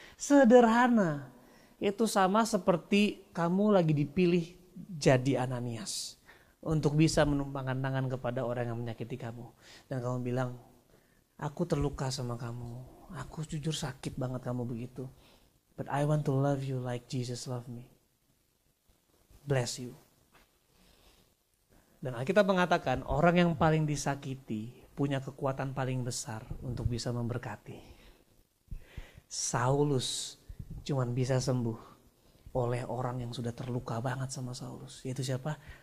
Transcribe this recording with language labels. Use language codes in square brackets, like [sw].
[id] Sederhana, itu sama seperti kamu lagi dipilih jadi Ananias untuk bisa menumpangkan tangan kepada orang yang menyakiti kamu. Dan kamu bilang, aku terluka sama kamu. Aku jujur sakit banget kamu begitu. [en] But I want to love you like Jesus loved me. Bless you. [id] Dan Alkitab mengatakan orang yang paling disakiti punya kekuatan paling besar untuk bisa memberkati. Saulus cuman bisa sembuh oleh orang yang sudah terluka banget sama Saulus. Yaitu siapa?